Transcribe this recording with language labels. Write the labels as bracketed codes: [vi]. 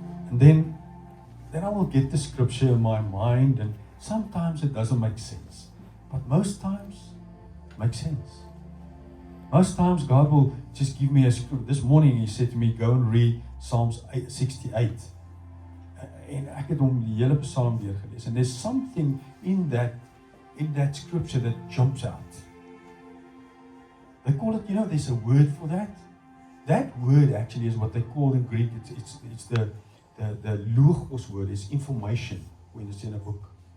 [en] And then I will get the scripture in my mind, and sometimes it doesn't make sense. But most times, it makes sense. Most times God will just give me a scripture. This morning he said to me, go and read Psalms 68. [af] En ek het hom die hele Psalm deurgelees. [en] And there's something in that scripture that jumps out. They call it, there's a word for that. That word actually is what they call in Greek, it's the logos word, is information when it's in a book.